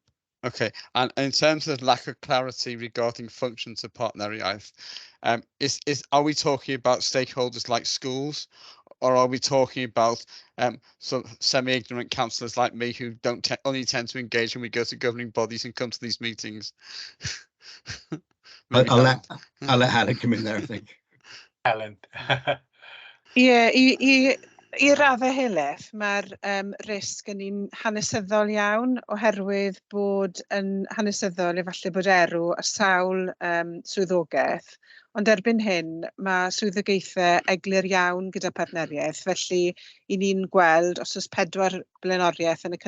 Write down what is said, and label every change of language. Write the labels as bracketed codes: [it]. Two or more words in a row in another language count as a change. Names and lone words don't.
[en] Okay, and in terms of lack of clarity regarding functions of Partneriaeth, are we talking about stakeholders like schools, or are we talking about sort of semi-ignorant councillors like me who don't only tend to engage when we go to governing bodies and come to these meetings? I'll let Helen come in there, I think. Helen. [cy] Ie, i raddau heleth, mae'r risg yn un hanesyddol iawn, oherwydd bod yn hanesyddol efallai bod erw ar sawl swyddogaeth, ond erbyn hyn mae swyddogaethau eglur iawn gyda partneriaeth, felly i ni'n gweld os oes 4 blaenoriaeth yn y